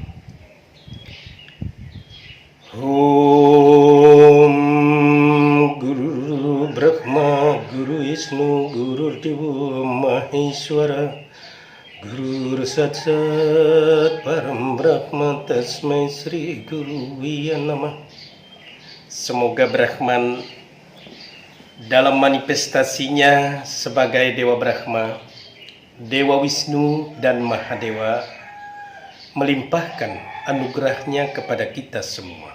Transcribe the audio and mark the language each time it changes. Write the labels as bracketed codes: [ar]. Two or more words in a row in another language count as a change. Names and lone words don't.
[sa] Om Guru Brahma Guru Wisnu Guru Dewa Maheswara Guru Satsat Param Brahma Tasmai Sri Guru Nama. [id] Semoga Brahman dalam manifestasinya sebagai Dewa Brahma, Dewa Wisnu dan Mahadewa melimpahkan anugerahnya kepada kita semua.